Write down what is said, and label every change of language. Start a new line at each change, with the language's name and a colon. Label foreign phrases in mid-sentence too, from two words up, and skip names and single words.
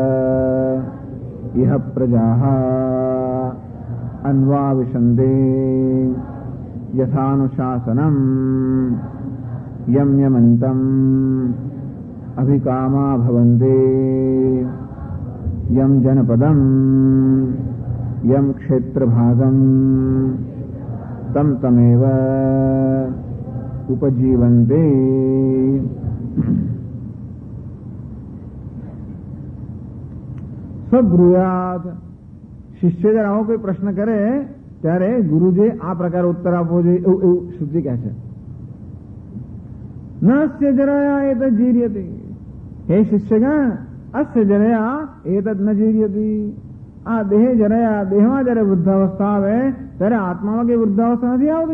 Sanskrit: इह प्रजाः अन्वाविशन्ते यथानुशासनम् यम यमन्तम् अभिकामा भवन्ते यम जनपदम् यम क्षेत्रभागम् तम तमेव उपजीवन्ते। सब ब्रूयात
Gujarati: શિષ્ય જયારે આવો કોઈ પ્રશ્ન કરે ત્યારે ગુરુજી આ પ્રકાર ઉત્તર આપવો જોઈએ એવું શુદ્ધિ કહે છે.
Sanskrit: નસ્ય જરયા એતદ જીર્યતિ. હે શિષ્યગણ, અસ્ય જરયા એતદ ન જીર્યતિ.
Gujarati: આ દેહ જરયા, દેહમાં જયારે વૃદ્ધાવસ્થા આવે ત્યારે આત્મામાં કઈ વૃદ્ધાવસ્થા નથી આવતી.